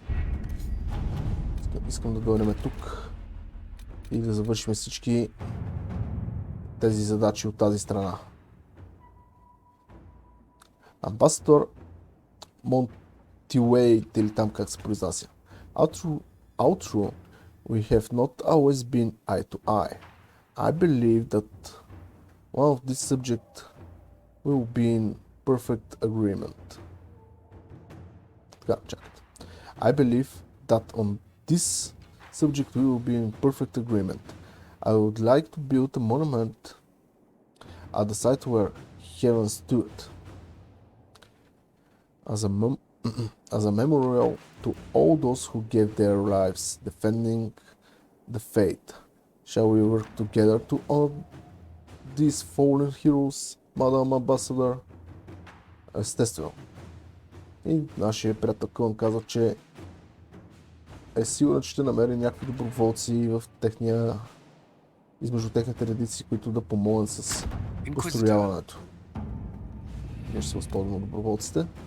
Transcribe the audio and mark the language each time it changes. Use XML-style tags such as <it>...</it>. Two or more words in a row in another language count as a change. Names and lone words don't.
<bg>Искам да дойдем тук и да завършим всички тези задачи от тази страна. Амбасадор Монтилейт, или там как се произнася.</bg> <en>Outro, we have not always been eye to eye. I believe that one of these subjects will be in perfect agreement.</en> <bg>Така, чакайте.</bg> <en>I believe that on this subject we will be in perfect agreement. I would like to build a monument at the site where heaven stood. As a memorial to all those who gave their lives defending the faith. Shall we work together to honor these fallen heroes, Madam Ambassador?</en> <bg>Естествено. И нашия приятел Кълън казва, че е сигурен, че ще намери някакви доброволци в измежду техните редици, които да помогнат с построяването. Ние ще се възползваме от доброволците.</bg>